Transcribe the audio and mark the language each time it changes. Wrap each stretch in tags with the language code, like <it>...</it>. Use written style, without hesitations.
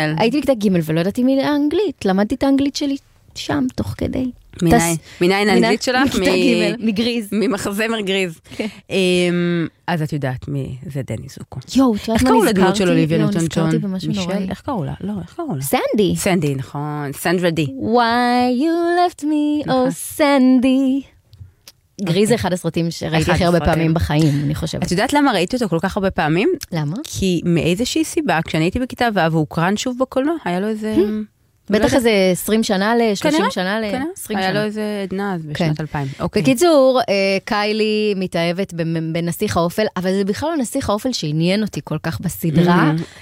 <he>הייתי בכיתה ג' ולא ידעתי מי לאנגלית, למדתי את האנגלית שלי שם תוך כדי. מניין האנגלית שלך? מגריז. ממחזמר גריז. אז את יודעת מי זה דני זוקו. יו, את יודעת מה נזכרתי? איך קראו לדמות של אוליביה ניוטון ג'ון? לא, נזכרתי במשהו נוראי. איך קראו לה? לא, איך קראו לה? סנדי. סנדי, נכון. סנדרה די.</he> <en>Why you left me, oh סנדי.</en> <he>גריז זה אחד הסרטים שראיתי הכי הרבה פעמים בחיים, אני חושבת. את יודעת למה ראיתי אותו כל כך הרבה פעמים? למה? כי מאיזושהי סיבה, כשאני הייתי בכיתה והוא הוקרן שוב בקולנוע, היה לו איזה... בטח איזה 20 שנה ל-30 שנה ל-20 שנה. היה לו איזה עדנה אז בשנת 2000. בקיצור, קיילי מתאהבת בנסיך האופל, אבל זה בכלל לא נסיך האופל שעניין אותי כל כך בסדרה.</he>